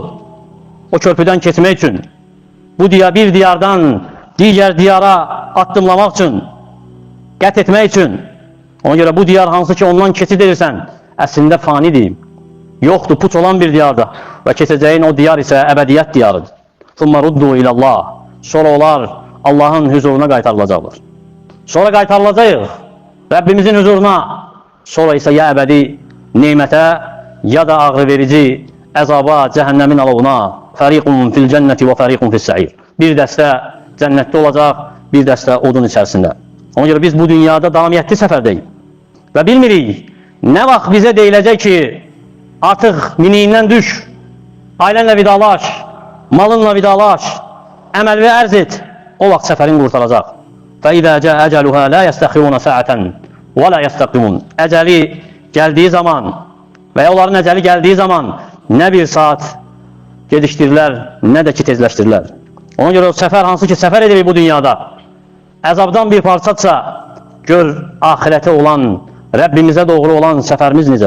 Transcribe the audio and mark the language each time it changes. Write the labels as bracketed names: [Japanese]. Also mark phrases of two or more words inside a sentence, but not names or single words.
[Azerbaijani] O körpüdən keçmək üçün. Bu bir diyardan digər diyara addımlamaq üçün, qət etmək üçün. Ona görə bu diyar hansı ki ondan keçid edirsən, əslində fanidir. Yoxdur, puç olan bir diyardır. Və keçəcəyin o diyar isə əbədiyyət diyarıdır. [Arabic] ثُمَّ رُدُّوا إِلَى اللّٰهِ [Azerbaijani] Sonra onlar Allahın huzuruna qaytarılacaqlar. Sonra qaytarılacaq Rəbbimizin huzuruna. Sonra isə ya əbədi neymətə, ya da ağrı verici əzaba, cəhənnəmin alovuna. [Arabic] فَرِيقٌ فِي الْجَنَّةِ وَفَرِيقٌ فِي السَّعِيرِ [Azerbaijani] Bir dəstə cənnətdə olacaq, bir dəstə odun içərisində. Ona görə biz bu dünyada davamiyyətli səfərdəyik. Və bilmirik, nə vaxt bizə deyiləcək ki, artıq miniyindən düş, ailənlə vidalaş, malınla vidalaş, əməlvi ərz et, o vaxt səfərin qurtaracaq. [Arabic] فَإِذَا جَاءَ أَجَلُهَا لَا يَسْتَخِرُونَ سَاعَةً وَلَا يَسْتَقِّمُونَ [Azerbaijani] Əcəli gəldiyi zaman və ya onların əcəli gəldiyi zaman nə bir saat gedişdirilər, nə də ki tezləşdirilər. Ona görə o səfər hansı ki səfər edirik bu dünyada, əzabdan bir parçadsa, gör ahirətə olan, Rəbbimizə doğru olan səfərimiz necə.